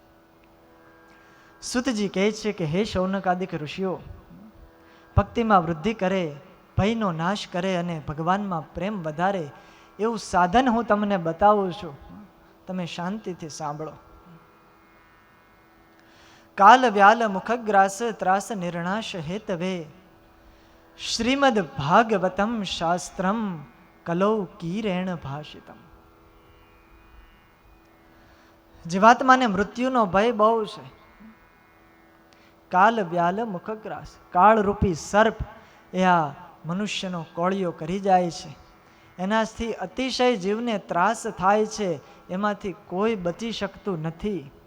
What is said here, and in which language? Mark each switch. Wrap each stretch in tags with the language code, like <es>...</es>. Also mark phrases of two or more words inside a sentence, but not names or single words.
<gu>સુતજી કહે છે કે હે શૌનકાદિક ઋષિઓ, ભક્તિમાં વૃદ્ધિ કરે, ભયનો નાશ કરે અને ભગવાનમાં પ્રેમ વધારે એવું સાધન હું તમને બતાવું છું. તમે શાંતિથી સાંભળો.</gu> <sa>કાલ વ્યાલ મુખગ્રાસ ત્રાસ નિર્ણાશ હેતવે શ્રીમદ ભાગવતમ શાસ્ત્રમ કલૌ કીરેણ ભાષિતમ.</sa> <gu>જીવાત્માને મૃત્યુનો ભય બહુ છે.</gu> <sa>કાલ વ્યાલ મુખગ્રાસ,</sa> <gu>કાળરૂપી સર્પ એ આ મનુષ્યનો કોળિયો કરી જાય છે. એનાથી અતિશય જીવને ત્રાસ થાય છે, એમાંથી કોઈ બચી શકતું નથી.</gu>